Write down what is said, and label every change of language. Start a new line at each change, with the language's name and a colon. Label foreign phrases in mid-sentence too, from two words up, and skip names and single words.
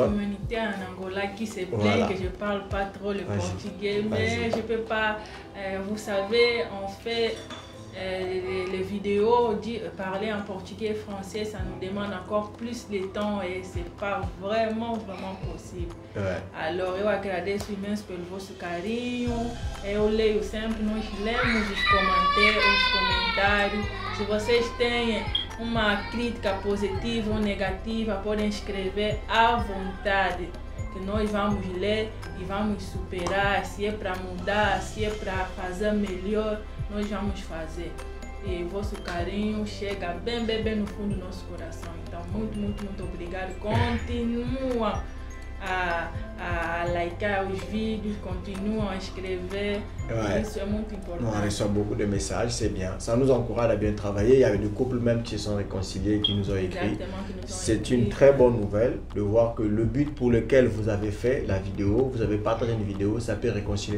French: Alors, j'ai ma communauté en Angola qui se plaint que je ne parle pas trop le portugais, mais je ne peux pas, vous savez, on fait les vidéos, parler en portugais et français, ça nous demande encore plus de temps et ce n'est pas vraiment possible. Alors,
Portuguese: eu agradeço imenso pelo vosso carinho, eu leio sempre, nós lemos os comentários. Se vocês têm uma crítica positiva ou negativa, podem escrever à vontade. que nós vamos ler e vamos superar. Se é para mudar, se é para fazer melhor, nós vamos fazer. E o vosso carinho chega bem no fundo do nosso coração. Então, muito obrigado. Continua a liker os vídeos, continuent à escrever.
French: Ouais. Ça, c'est muito important. On reçoit beaucoup de messages, c'est bien. Ça nous encourage à bien travailler. Il y avait des couples même qui se sont réconciliés, qui nous ont écrit. C'est une très bonne nouvelle de voir que le but pour lequel vous avez fait la vidéo, vous avez partagé une vidéo, ça peut réconcilier.